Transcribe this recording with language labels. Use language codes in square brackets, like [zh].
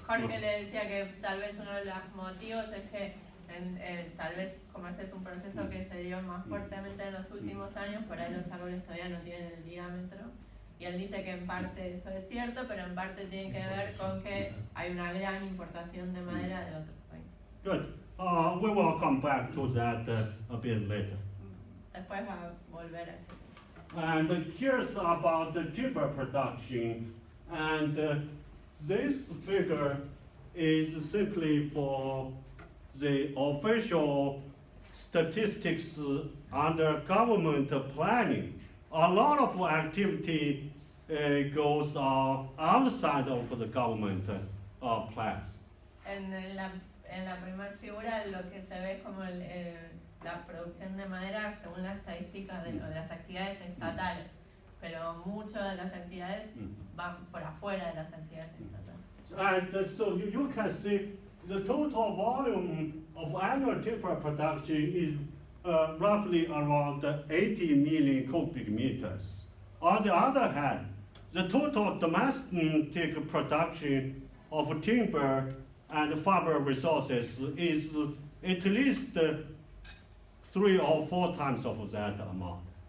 [es] Jorge le decía que tal vez uno de los motivos es que tal vez como este es un proceso que se dio más fuertemente en los últimos años, por ahí los árboles todavía no tienen el diámetro. Y él dice que en parte eso es cierto, pero en parte tiene que ver con que hay una gran importación de madera de otros países. [en] Good. We will come back to that a bit later. [es] Después va a volver a esto. [en] And here's about the timber production. And this figure is simply for the official statistics under government planning. A lot of activity goes outside of the government plans. [es] En la primera figura lo que se ve es como la producción de madera según las estadísticas de las actividades estatales, pero muchas de las actividades van por afuera de las actividades estatales. [en] And so you can see the total volume of annual timber production is roughly around 80 million cubic meters. On the other hand, the total domestic production of timber and fiber resources is at least 3 or 4 times of that amount.